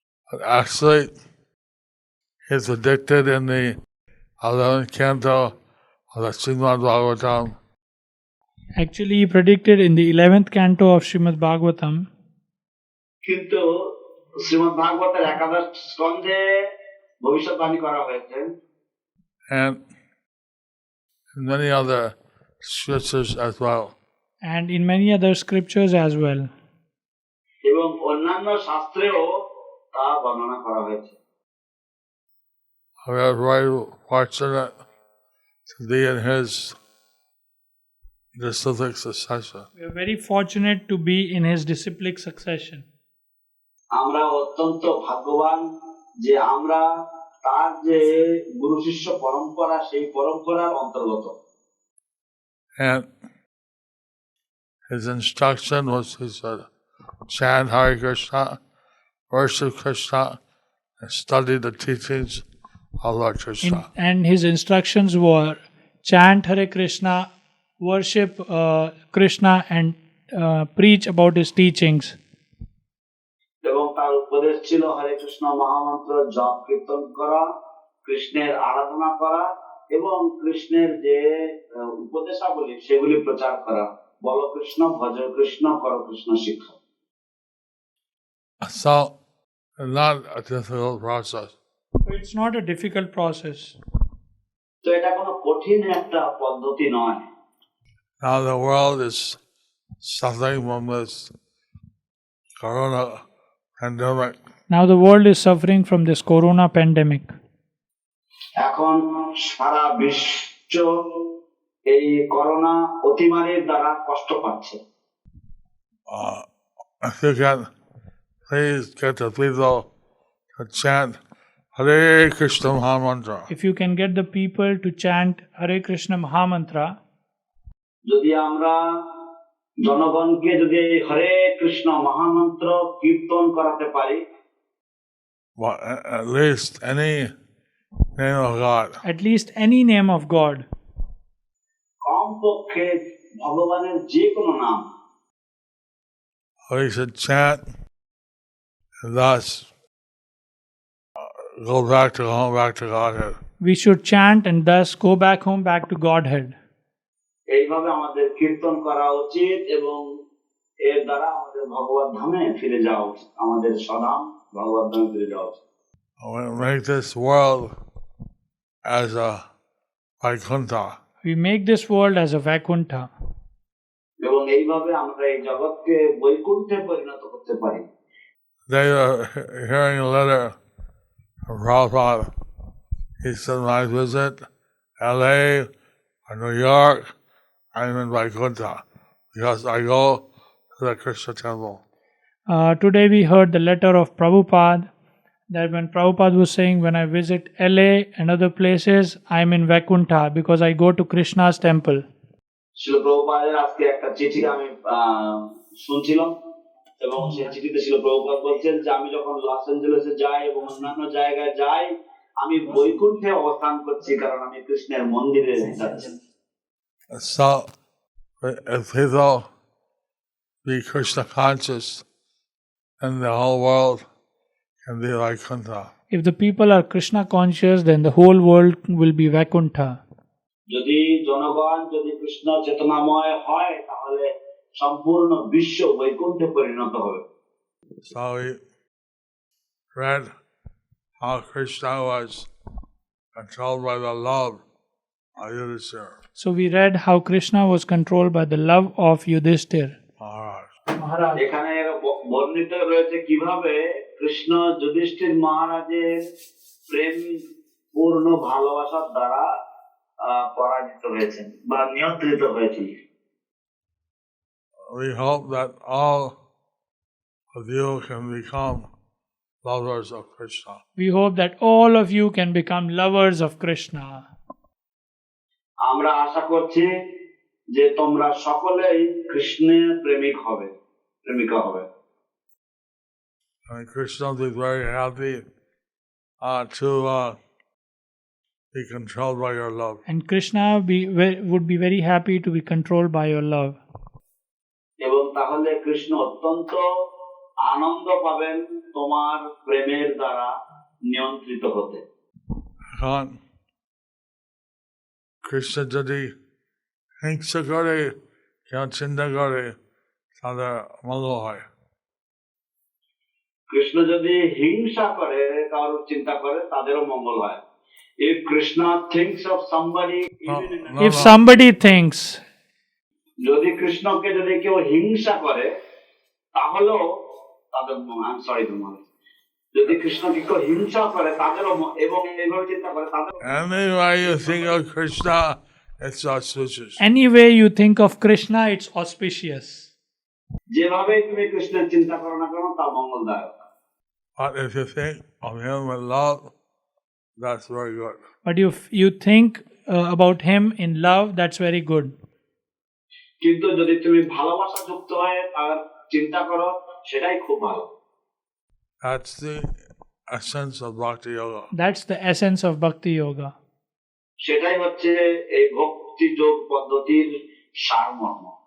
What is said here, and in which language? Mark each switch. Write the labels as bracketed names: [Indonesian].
[English] But actually, he's predicted in the 11th canto of the Srimad Bhagavatam. Actually, he predicted in the 11th canto of Srimad Bhagavatam. [Bangla] কিন্তু শ্রীমদ্ ভাগবতের একাদশ স্কন্ধে ভবিষ্যৎবাণী করা হয়েছে। [English] And in many other scriptures as well. And in many other scriptures as well. [Bangla] এবং অন্যান্য শাস্ত্রেও তা বর্ণনা করা হয়েছে। [English] We are very fortunate to be in his disciplic succession. We are very fortunate to be in his disciplic succession. [Bangla] আমরা অত্যন্ত ভাগ্যবান যে আমরা তার যে গুরু শিষ্য পরম্পরা, সেই পরম্পরার অন্তর্গত। [English] And his instruction was to chant Hare Krishna, worship Krishna, and study the teachings of Lord Krishna. And his instructions were chant Hare Krishna, worship Krishna, and preach about his teachings. [Bangla] এবং তার উপদেশ ছিল হরে কৃষ্ণ মহামন্ত্র জপ কীর্তন করা, কৃষ্ণের আরাধনা করা এবং কৃষ্ণের যে উপদেশাবলী সেগুলি প্রচার করা। বলো কৃষ্ণ, ভজ কৃষ্ণ, কর কৃষ্ণ শিক্ষা। [English] So, not a difficult process. It's not a difficult process. [Bangla] তো এটা কোনো কঠিন একটা পদ্ধতি নয়। [English] Now the world is suffering from this corona pandemic. Now the world is suffering from this corona pandemic. [Bangla] এখন সারা বিশ্ব এই করোনা অতিমারীর দ্বারা কষ্ট পাচ্ছে। [English] If you can please get the people to chant Hare Krishna Mahamantra. If you can get the people to chant Hare Krishna Mahamantra, [Bangla] যদি আমরা জনগণকে যদি হরে কৃষ্ণ মহামন্ত্র কীর্তন করাতে পারি, [English] Well, at least any name of God. at least any name of God, [Bangla] কমপক্ষে ভগবানের যে কোনো নাম, [English] We should chant and thus go back to home, back to Godhead. we should chant and thus go back home, back to Godhead. [Bangla] এইভাবে আমাদের কীর্তন করা উচিত এবং এর দ্বারা আমাদের ভগবত ধামে ফিরে যাওয়া উচিত, আমাদের স্বধাম ভগবত ধামে ফিরে যাওয়া উচিত। [English] We make this world as a Vaikuntha. We make this world as a Vaikuntha. [Bangla] এবং এইভাবে আমরা এই জগৎকে বৈকুণ্ঠে পরিণত করতে পারি। [English] They are hearing a letter from Prabhupada. He said, when I visit LA or New York, I'm in Vaikuntha because I go to the Krishna temple. Today we heard the letter of Prabhupada that when Prabhupada was saying, when I visit LA and other places, I'm in Vaikuntha because I go to Krishna's temple. [Bangla] শিল প্রভুপাদের আজকে একটা চিঠি আমি শুনছিলাম এবং সেই চিঠিতে শিল প্রভুপাদ বলছেন যে আমি যখন লস অ্যাঞ্জেলেসে যাই এবং অন্যান্য জায়গায় যাই, আমি বৈকুণ্ঠে অবস্থান করছি কারণ আমি কৃষ্ণের মন্দিরে যাচ্ছি। [English] So, if people be Krishna conscious, then the whole world can be Vaikuntha. If the people are Krishna conscious, then the whole world will be Vaikuntha. [Bangla] যদি জনগণ যদি কৃষ্ণ চেতনাময় হয় তাহলে সম্পূর্ণ বিশ্ব বৈকুণ্ঠে পরিণত হবে। [English] So we read how Krishna was controlled by the love of Yudhishthira. So we read how Krishna was controlled by the love of Yudhishthir. Maharaj. [Bangla] এখানে বর্ণিত রয়েছে কিভাবে কৃষ্ণ যুধিষ্ঠির মহারাজের প্রেম পূর্ণ ভালোবাসার দ্বারা পরাজিত হয়েছেন বা নিয়ন্ত্রিত হয়েছেন। [English] We hope that all of you can become lovers of Krishna. We hope that all of you can become lovers of Krishna. [Bangla] আমরা আশা করছি যে তোমরা সকলেই কৃষ্ণের প্রেমিক হবে, প্রেমিকা হবে। [English] And Krishna will be very happy to be controlled by your love. And Krishna would be very happy to be controlled by your love. [Bangla] এবং তাহলে কৃষ্ণ অত্যন্ত আনন্দ পাবেন তোমার প্রেমের দ্বারা নিয়ন্ত্রিত হতে। এখন কৃষ্ণ যদি হিংসা করে, কেউ চিন্তা করে, তাদের মঙ্গল হয়। কৃষ্ণ যদি হিংসা করে, কারোর চিন্তা করে, তাদেরও মঙ্গল হয়। [English] If Krishna thinks of somebody, If somebody thinks, [Bangla] যদি কৃষ্ণকে যদি কেউ হিংসা করে, তাহলেও তাদের [English] I'm sorry [Bangla] তোমার যদি কৃষ্ণকে কেউ হিংসা করে, তাদেরও এবং এইভাবে চিন্তা করে, তাদের [English] Any way you think of Krishna, it's auspicious. any way you think of Krishna, it's auspicious. [Bangla] যেভাবে তুমি কৃষ্ণের চিন্তা করো না কেন, তা মঙ্গলদায়ক। [English] But if you think of him with love, that's very good. But if you think about him in love, that's very good. [Bangla] কিন্তু যদি তুমি ভালোবাসা যুক্ত হয়ে তার চিন্তা করো, সেটাই খুব ভালো। [English] That's the essence of Bhakti Yoga. That's the essence of Bhakti Yoga. [Bangla] সেটাই হচ্ছে এই ভক্তি যোগ পদ্ধতির সারমর্ম।